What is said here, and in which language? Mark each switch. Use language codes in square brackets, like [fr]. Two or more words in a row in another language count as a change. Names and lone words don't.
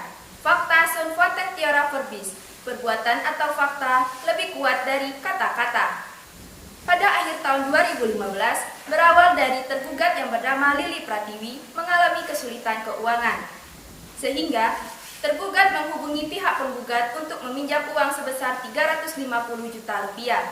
[la] Fakta sunt quatet theora verbis, [id] perbuatan atau fakta lebih kuat dari kata-kata. Pada akhir tahun 2015, berawal dari tergugat yang bernama Lili Pratiwi mengalami kesulitan keuangan. Sehingga tergugat menghubungi pihak penggugat untuk meminjam uang sebesar 350 juta rupiah.